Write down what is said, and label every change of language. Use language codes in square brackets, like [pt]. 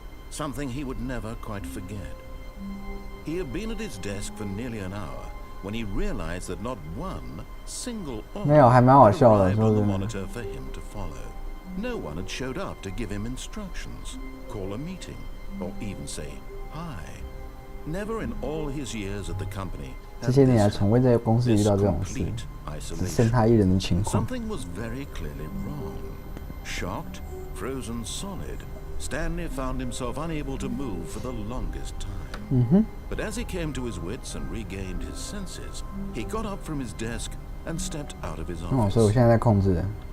[en] Something he would never quite forget. He had been at his desk for nearly an hour when he realized that not one single order had arrived on the monitor for him to follow. No one had showed up to give him instructions, call a meeting, or even say hi. Never in all his years at the company [zh] 这些年来从未在公司遇到这种事，只剩他一人的情况。 [en] Something was very clearly wrong. Shocked, frozen solid, Stanley found himself unable to move for the longest time. But as he came to his wits and regained his senses, he got up from his desk and stepped out of his office. [zh] 所以我现在在控制。